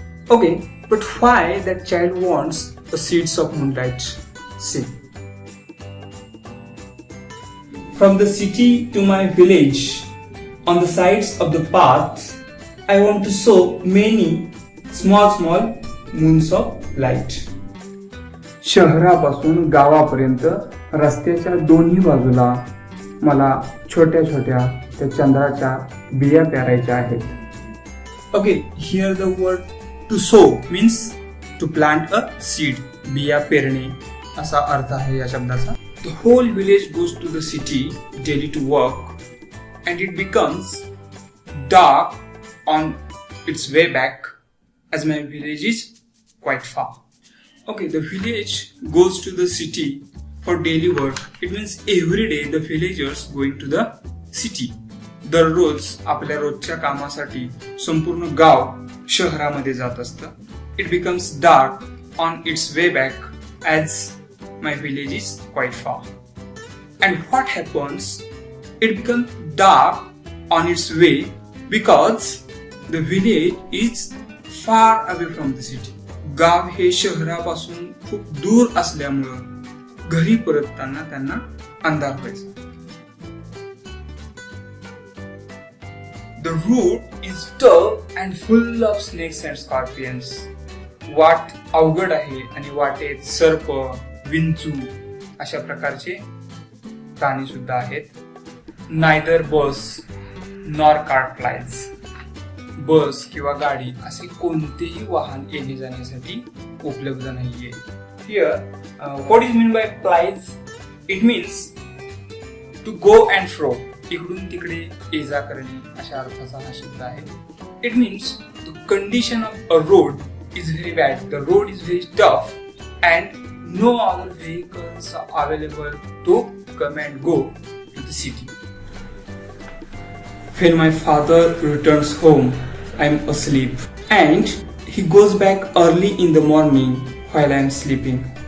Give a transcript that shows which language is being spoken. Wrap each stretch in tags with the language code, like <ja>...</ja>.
<en>Okay, but why that child wants the seeds of moonlight? See. From the city to my village, on the sides of the path, I want to show many small moons of light.</en> <mr>शहरापासून गावापर्यंत रस्त्याच्या दोन्ही बाजूला मला छोट्या छोट्या त्या चंद्राच्या बिया पेरायच्या आहेत.</mr> <en>Okay, here the word to sow means to plant a seed.</en> <mr>बिया पेरणे असा अर्थ आहे या शब्दाचा.</mr> <en>The whole village goes to the city daily to work and it becomes dark on its way back as my village is quite far. Okay, the village goes to the city for daily work. It means every day the villagers going to the city.</en> <mr>दररोज आपल्या रोजच्या कामासाठी संपूर्ण गाव शहरामध्ये जात असतं.</mr> <en>It becomes dark on its way back as my village is quite far. And what happens? It becomes dark on its way because the village is far away from the city.</en> <mr>गाव हे शहरापासून खूप दूर असल्यामुळं घरी परतताना त्यांना अंधार व्हायचा.</mr> <en>The route is tough and full of snakes and scorpions.</en> <mr>वाट अवघड आहे आणि वाटेत सर्प, विंचू अशा प्रकारचे प्राणी सुद्धा आहेत.</mr> <en>Neither bus nor cart flies.</en> <mr>बस किंवा गाडी असे कोणतेही वाहन येणे जाण्यासाठी उपलब्ध नाहीये.</mr> <en>Here, what is meant by flies? It means to go and fro.</en> <mr>इकडून तिकडे ये जा करणे अशा अर्थाचा हा शब्द आहे.</mr> <en>It means the condition of a road is very bad. The road is very tough and no other vehicles are available to come and go to the city. When my father returns home, I am asleep and he goes back early in the morning while I am sleeping.</en>